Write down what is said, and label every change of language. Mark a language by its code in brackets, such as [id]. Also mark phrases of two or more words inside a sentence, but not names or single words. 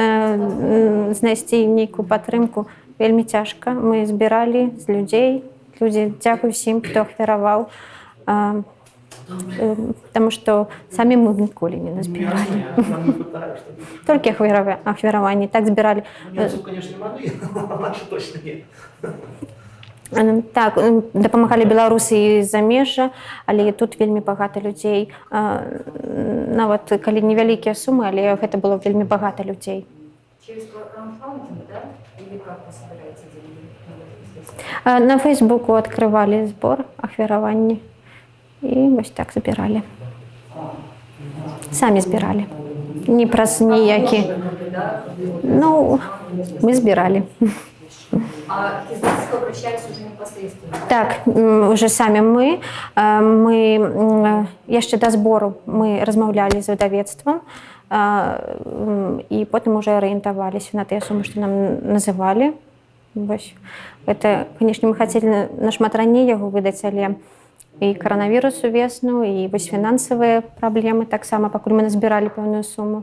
[be] Знайсці нейкую падтрымку вельмі цяжка. Мы збіралі з людзей. Людзі, дзякуй усім, хто ахвяраваў. Таму што самі мы ніколі не назбіралі. Толькі ахвяраванні. Так збіралі. [ru] Немцу, конечно, маглі, а наши точно не. [be] Так, дапамагалі беларусы і замежжа, але тут вельмі багата людзей. Нават калі невялікія сумы, але гэта было вельмі багата людзей. [ru] Через краудфандинг, да? Или как вы собираете деньги? [be] На Фейсбуку адкрывалі збор ахвяраванні і вось так збіралі. Самі збіралі. Не праз ніякі. Мы збіралі. [ru] А к издательству обращались уже непосредственно? [be] Так, уже самі мы. Яшчэ да збору мы размаўлялі з выдавецтвам і потым уже арыентаваліся на тыя сумы, што нам называлі. Гэта, канешне, мы хацелі нашмат раней яго выдаць, але і каранавірус увесну, і вось фінансавыя праблемы таксама, пакуль мы назбіралі пэўную суму.